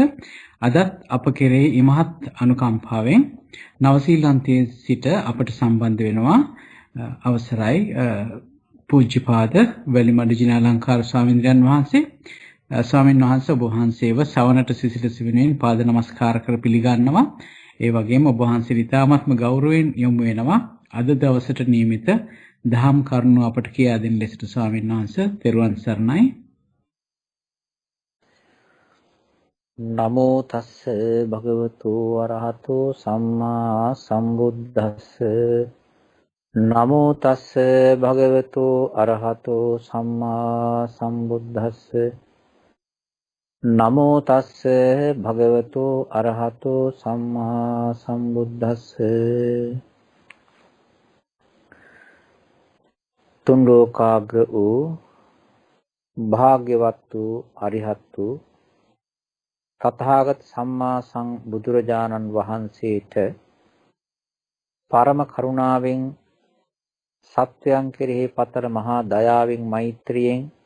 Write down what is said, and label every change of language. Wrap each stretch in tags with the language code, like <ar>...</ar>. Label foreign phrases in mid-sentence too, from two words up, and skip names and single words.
<si>අදත් අප කෙරෙහි ඉමහත් අනුකම්පාවෙන් නවසීලන්තයේ සිට අපට සම්බන්ධ වෙනවා අවසරයි පූජ්‍යපාද වැලිමඩ ජිනාලංකාර ස්වාමීන් වහන්සේ. ස්වාමීන් වහන්සේ ඔබ වහන්සේව සවනට සිසිලස වෙනුවෙන් පාද නමස්කාර කර පිළිගන්නවා. ඒ වගේම ඔබ වහන්සේ ඉතාමත්ම ගෞරවයෙන් යොමු වෙනවා අද දවසට නියමිත දහම් කරුණු අපට කියා දෙන ලෙසට. ස්වාමීන් වහන්සේ තෙරුවන් සරණයි.</si> <pi>නමෝ තස්ස භගවතු අරහතෝ සම්මා සම්බුද්දස්ස. නමෝ තස්ස භගවතු අරහතෝ සම්මා සම්බුද්දස්ස. නමෝ තස්ස භගවතු අරහතෝ සම්මා සම්බුද්දස්ස.</pi> <si>තුන් ලෝකාග්‍ර වූ භාග්‍යවත් වූ අරිහත් වූ තථාගත සම්මා සම්බුදුරජාණන් වහන්සේට පරම කරුණාවෙන් සත්වයන් කෙරෙහි පතර මහා දයාවෙන් මෛත්‍රියෙන්</si>